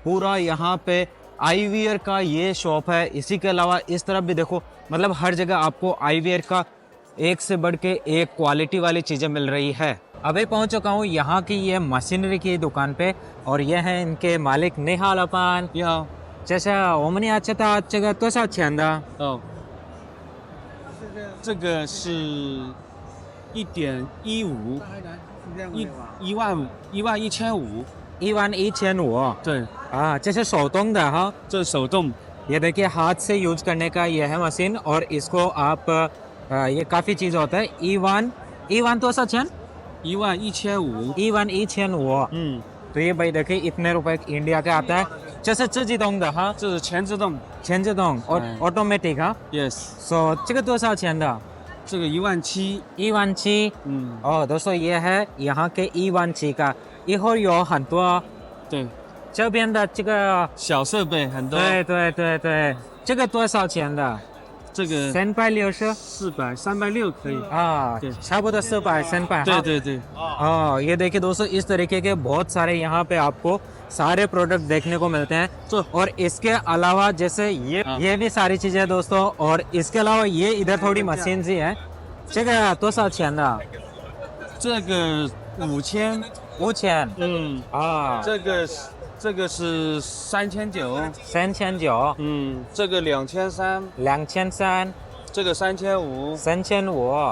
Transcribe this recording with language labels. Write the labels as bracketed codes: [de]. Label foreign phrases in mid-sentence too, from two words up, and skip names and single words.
[hi] पूरा यहाँ पे आईवियर का ये शॉप है। इसी के अलावा इस तरफ भी देखो, मतलब हर जगह आपको आईवियर का एक से बढ़ के एक क्वालिटी वाली चीज़ें मिल रही है। अभी पहुंच चुका हूँ यहाँ की ये मशीनरी की दुकान पे और ये है इनके मालिक निहाल अपन। [zh] 你好，这是我们要知道这个多少钱的？哦，这个是1.15，11500， 11500 对，啊，这是手动的哈。这手动， [hi] ये देखिए हाथ से यूज करने का ये है मशीन और इसको आप ये काफ़ी चीज़ होता है। [zh] E1 多少钱 11500，？E1 1500。嗯， [hi] तो ये भाई देखिए इतने रुपए इंडिया का आता है। [zh] 这是自己动的哈，这是全自动全自动 [hi] और ऑटोमेटिक [zh] 哈。，yes， So 这个多少钱的这个17000，？117。嗯， [hi] 哦，दोस्तों ये है यहाँ के E17का， [zh] 一会儿有很多对，这边的这个，小设备很多，对对对对，这个多少钱的这个？360 400、360可以，啊对，差不多400 300。对对对， [hi] हाँ ये देखिए दोस्तों इस तरीके के बहुत सारे यहाँ पे आपको सारे प्रोडक्ट देखने को मिलते हैं। तो और इसके अलावा जैसे ये भी सारी चीजें हैं दोस्तों। और इसके अलावा ये इधर थोड़ी मशीन सी है। [zh] 这个多少钱的？这个5000， 5000 嗯，啊，这个是3900， 3900，嗯，这个2300， 2300，这个3500， 3500，